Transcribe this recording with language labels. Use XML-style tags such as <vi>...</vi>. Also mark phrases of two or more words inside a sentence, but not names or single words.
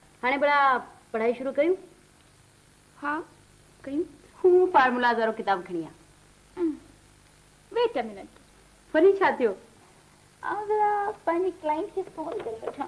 <sd>हाणे भला पढ़ाई शुरू कयूं? हाँ कयूं। हूं फार्मूलाज़ वारो किताब खणी आ।</sd> <en>wait a minute.</en> <sd>वरी छा थियो? आउं ज़रा पंहिंजी क्लाइंट खे फोन करे वठां।</sd>